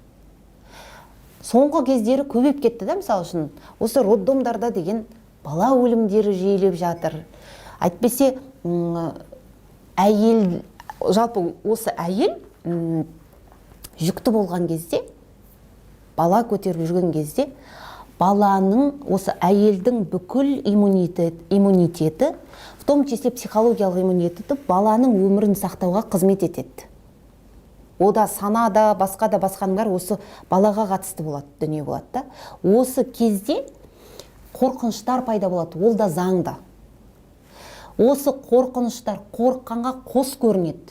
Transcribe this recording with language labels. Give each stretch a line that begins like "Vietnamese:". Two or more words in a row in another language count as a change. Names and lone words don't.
Kazakh: Соңғы кездері көбейіп кетті да, мысалы үшін осы роддомдарда деген бала өлімдері жиілеп жатыр. Әйтпесе әйел, жалпы осы әйел жүкті болған кезде, бала көтеріп жүрген кезде, баланың, осы әйелдің бүкіл иммунитеті,
Russian: в том числе
Kazakh: психологиялық иммунитеті, баланың өмірін сақтауға қызмет етеді. Ода санада, басқа да басқаның бәрі осы балаға қатысты болады, дүние болады да. Осы кезде қорқыныштар пайда болады, ол да заңда. Осы қорқыныштар қорыққанға қос көрінеді.